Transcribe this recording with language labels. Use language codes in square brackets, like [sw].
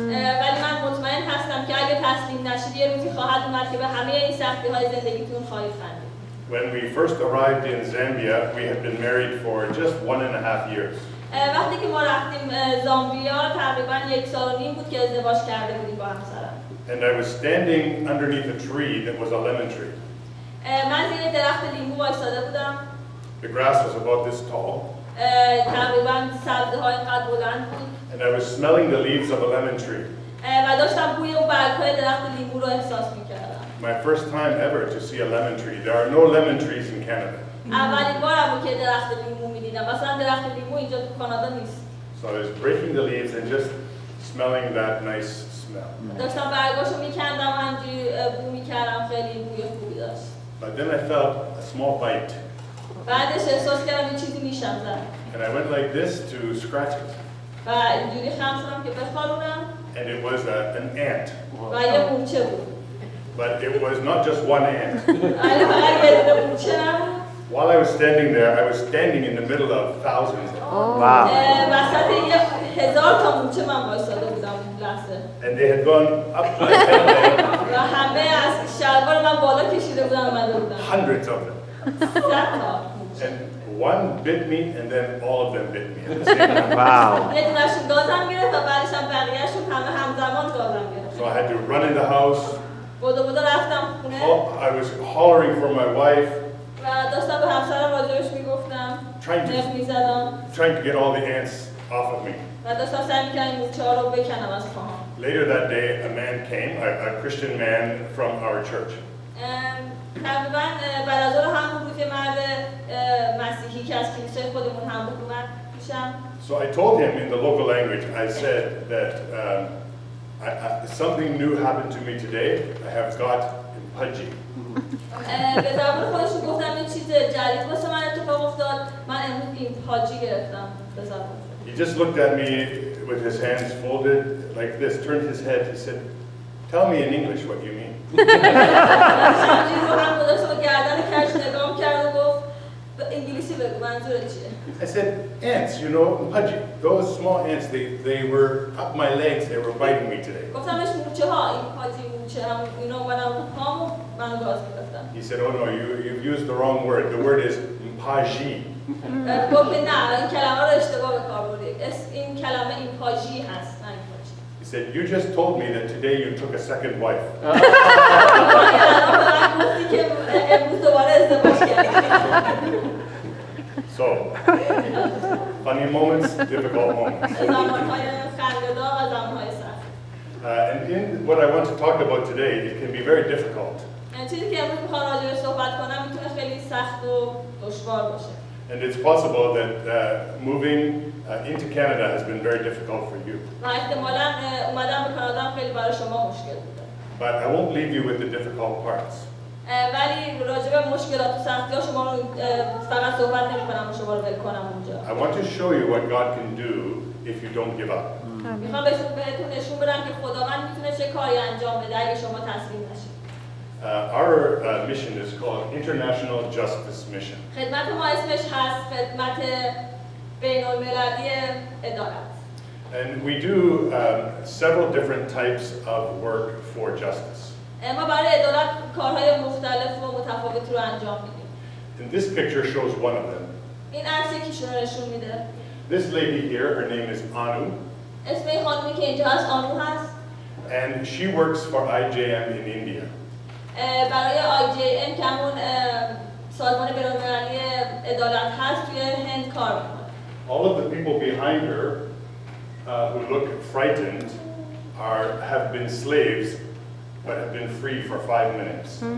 [fa] ولی من مطمئن هستم که اگه تسلیم نشید یه روزی خواهد اومد که به همه این سختی‌های زندگیتون خواهید خندید. [en] When we first arrived in Zambia, we had been married for just 1.5 years. [fa] وقتی که ما رفتیم زامبیا تقریباً 1.5 سال بود که ازدواج کرده بودیم با همسرم. [en] And I was standing underneath a tree that was a lemon tree. [fa] من زیر درخت لیمو وایساده بودم. [en] The grass was about this tall. [fa] تقریباً سبزه‌ها اینقدر بلند بود. [en] And I was smelling the leaves of a lemon tree. [fa] و داشتم بوی اون برگ‌های درخت لیمو رو احساس می‌کردم. [en] My first time ever to see a lemon tree. There are no lemon trees in Canada. [fa] اولین بارم بود که درخت لیمو می‌دیدم. مثلا درخت لیمو اینجا تو کانادا نیست. [en] So I was breaking the leaves and just smelling that nice smell. [fa] داشتم برگاشو می‌کندم همینجوری بو می‌کردم خیلی بوی خوبی داشت. [en] But then I felt a small bite. [fa] بعدش احساس کردم یه چیزی نیشم زد. [en] And I went like this to scratch it. [fa] و اینجوری خم شدم که بخارونم. [en] And it was an ant. [fa] و یه مورچه بود. [en] But it was not just one ant. [fa] ولی فقط یه دونه مورچه نبود. [en] While I was standing there, I was standing in the middle of thousands. Wow. [fa] وسط یه 1000 تا مورچه من وایساده بودم اون لحظه. [en] And they had gone up my head, [fa] و همه از شلوار من بالا کشیده بودن اومده بودن. [en] hundreds of them. [fa] 100 تا. [en] And one bit me, and then all of them bit me at the same time. Wow. [fa] یه دونه‌شون گازم گرفت و بعدش هم بقیه‌شون همه همزمان گازم گرفت. [en] So I had to run in the house. [fa] بدو رفتم خونه. [en] I was hollering for my wife, [fa] و داشتم به همسرم راجعش میگفتم. نف میزدم. [en] trying to get all the ants off of me. [fa] و داشتم سعی می‌کردم این مورچه‌ها رو بکنم از پاهام. [en] Later that day, a man came, a Christian man from our church. [fa] تقریباً بعد از ظهر همون روز یه مرد مسیحی که از کلیسای خودمون هم بود اومد پیشم. [en] So I told him in the local language, I said that something new happened to me today. I have got pudgy. [fa] به زبان خودشون گفتم یه چیز جدید واسه من اتفاق افتاد. من امروز این پاجی گرفتم به زبان. [en] He just looked at me with his hands folded like this, turned his head. He said, "Tell me in English what you mean." [fa] شمجی رو هم گذاشت و گردن کش نگام کرد و گفت انگلیسی بگو منظورت چیه؟ [en] I said, "Ants, you know, pudgy. Those small ants, they were up my legs. They were biting me today." [fa] گفتم بهش مورچه ها این پاجی مورچه هم اینا اومدن رو پامو من گاز گرفتم. [en] He said, "Oh no, you've used the wrong word. The word is mpaji." [fa] گفت نه این کلمه رو اشتباه به کار بردی. این کلمه این پاجی هست نه این پاجی. [en] He said, "You just told me that today you took a second wife." [fa] گفتی که امروز دوباره ازدواج کردی. [en] So, funny moments, difficult moments. [fa] زمانهای خنده‌دار و زمانهای سخت. [en] And in what I want to talk about today, it can be very difficult. [fa] چیزی که امروز میخوام راجع بهش صحبت کنم میتونه خیلی سخت و دشوار باشه. [en] And it's possible that moving into Canada has been very difficult for you. [fa] و احتمالاً اومدن به کانادا هم خیلی برای شما مشکل بوده. [en] But I won't leave you with the difficult parts. [fa] ولی راجع به مشکلات و سختی‌ها شما رو فقط صحبت نمی‌کنم و شما رو ول کنم اونجا. [en] I want to show you what God can do if you don't give up. [fa] میخوام بهتون نشون بدم که خداوند میتونه چه کاری انجام بده اگه شما تسلیم نشید. [en] Our mission is called International Justice Mission. [fa] خدمت ما اسمش هست خدمت بین‌المللی عدالت. [en] And we do several different types of work for justice. [fa] ما برای عدالت کارهای مختلف و متفاوتی رو انجام میدیم. [en] And this picture shows one of them. [fa] این عکس یکیشون رو نشون میده. [en] This lady here, her name is Anu, [fa] اسم این خانمی که اینجا هست آنو هست. [en] and she works for IJM in India. [fa] برای IJM که همون سازمان بین‌المللی عدالت هست توی هند کار میکنه. [en] All of the people behind her who look frightened have been slaves but have been free for 5 minutes.